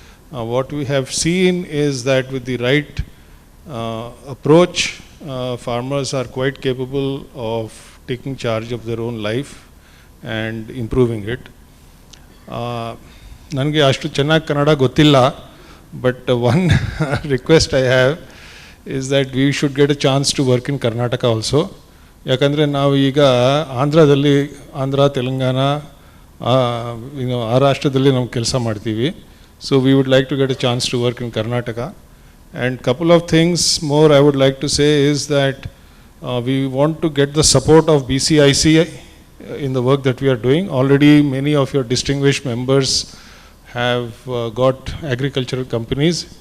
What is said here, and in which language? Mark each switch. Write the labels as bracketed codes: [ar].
[en] What we have seen is that with the right approach, farmers are quite capable of taking charge of their own life and improving it. [kn] Nange ashtu chennagi Kannada gottilla, [en] but one request I have is that we should get a chance to work in Karnataka also. [kn] ಯಾಕಂದರೆ ನಾವು ಈಗ ಆಂಧ್ರ ತೆಲಂಗಾಣ ಆ ರಾಷ್ಟ್ರದಲ್ಲಿ ನಾವು ಕೆಲಸ ಮಾಡ್ತೀವಿ. [en] So we would like to get a chance to work in Karnataka. And couple of things more I would like to say is that we want to get the support of BCIC in the work that we are doing. Already many of your distinguished members have got agricultural companies.